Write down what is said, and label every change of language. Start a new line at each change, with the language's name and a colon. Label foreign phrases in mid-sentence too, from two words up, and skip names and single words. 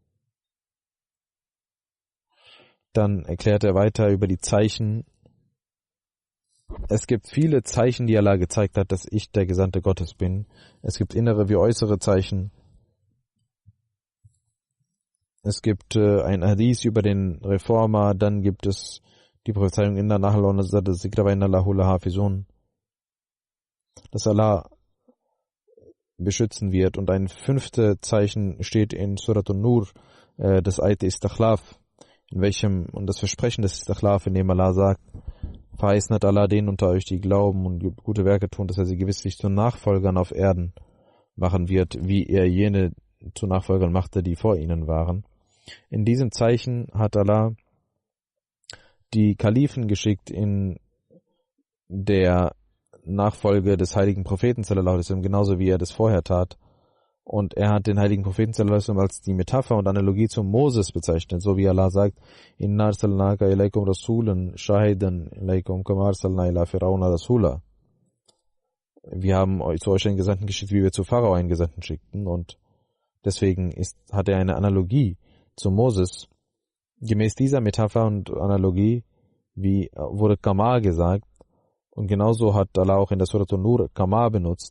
German: Dann erklärt er weiter über die Zeichen. Es gibt viele Zeichen, die Allah gezeigt hat, dass ich der Gesandte Gottes bin. Es gibt innere wie äußere Zeichen. Es gibt ein Hadith über den Reformer, dann gibt es die Prophezeiung
Arabic: إنا نحن نزلنا الذكر وإنا له لحافظون,
German: dass Allah beschützen wird. Und ein 5. Zeichen steht in Surat an-Nur, das Ayat Istikhlaf, in welchem, und das Versprechen des Istikhlaf, in dem Allah sagt, verheißen hat Allah denen unter euch, die glauben und gute Werke tun, dass er sie gewisslich zu Nachfolgern auf Erden machen wird, wie er jene zu Nachfolgern machte, die vor ihnen waren. In diesem Zeichen hat Allah die Kalifen geschickt in der Nachfolge des heiligen Propheten
Arabic: صلى الله عليه وسلم,
German: genauso wie er das vorher tat. Und er hat den heiligen Propheten
Arabic: صلى الله عليه وسلم
German: als die Metapher und Analogie zu Moses bezeichnet, so wie Allah sagt,
Arabic: إنا أرسلناك إليكم رسولا شاهدا عليكم كما أرسلنا إلى فرعون رسولا.
German: Wir haben zu euch einen Gesandten geschickt, wie wir zu Pharao einen Gesandten schickten, und deswegen hat er eine Analogie zu Moses. Gemäß dieser Metapher und Analogie wurde Kama gesagt, und genauso hat Allah auch in der Surat an-Nur Kama benutzt.